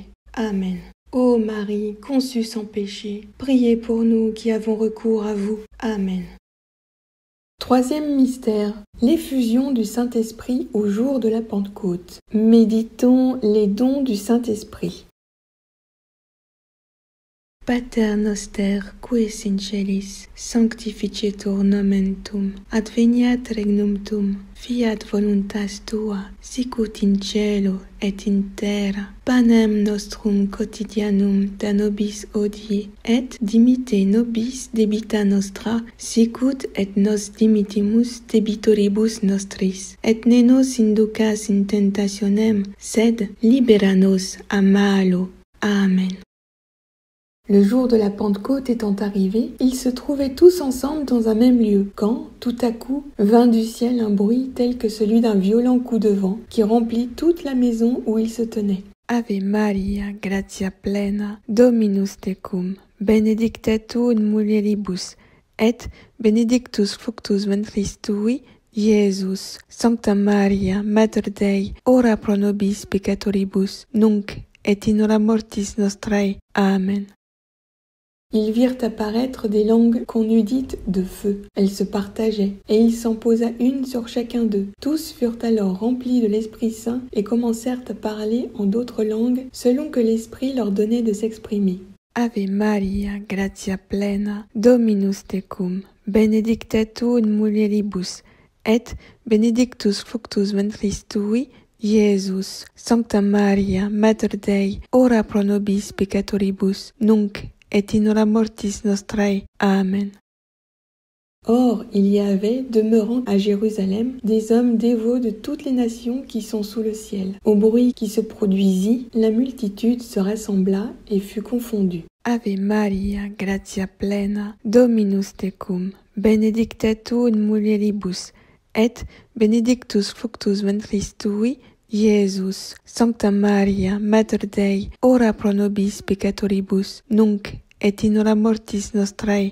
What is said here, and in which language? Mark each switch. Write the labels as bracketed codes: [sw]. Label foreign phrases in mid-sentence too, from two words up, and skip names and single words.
[la] Amen. [fr] Ô Marie, conçue sans péché, priez pour nous qui avons recours à vous. Amen. Troisième mystère, l'effusion du Saint-Esprit au jour de la Pentecôte. Méditons les dons du Saint-Esprit. [la] Pater noster, qui es in celis, sanctificetur nomen tuum, adveniat regnum tuum, fiat voluntas tua, sicut in cielo et in terra. Panem nostrum quotidianum da nobis hodie, et dimitte nobis debita nostra, sicut et nos dimittimus debitoribus nostris. Et ne nos inducas in tentationem, sed libera nos a malo. Amen. [fr] Le jour de la Pentecôte étant arrivé, ils se trouvaient tous ensemble dans un même lieu, quand, tout à coup, vint du ciel un bruit tel que celui d'un violent coup de vent, qui remplit toute la maison où ils se tenaient. [la] Ave Maria, gratia plena, Dominus tecum, benedicta tu in mulieribus, et benedictus fructus ventris tui, Iesus. Sancta Maria, Mater Dei, ora pro nobis peccatoribus, nunc et in hora mortis nostrae. Amen. [fr] Ils virent apparaître des langues qu'on eût dites de feu. Elles se partageaient, et il s'en posa une sur chacun d'eux. Tous furent alors remplis de l'Esprit Saint et commencèrent à parler en d'autres langues, selon que l'Esprit leur donnait de s'exprimer. [la] Ave Maria, gratia plena, Dominus tecum, benedicta tu in mulieribus, et benedictus fructus ventris tui, Iesus. Sancta Maria, Mater Dei, ora pro nobis peccatoribus, nunc et in hora mortis nostrae. Amen. [fr] Or, il y avait, demeurant à Jérusalem, des hommes dévots de toutes les nations qui sont sous le ciel. Au bruit qui se produisit, la multitude se rassembla et fut confondue. [la] Ave Maria, gratia plena, Dominus tecum, benedicta tu in mulieribus, et benedictus fructus ventris tui, Iesus. Sancta Maria, Mater Dei, ora pro nobis peccatoribus, nunc et in hora mortis nostrae.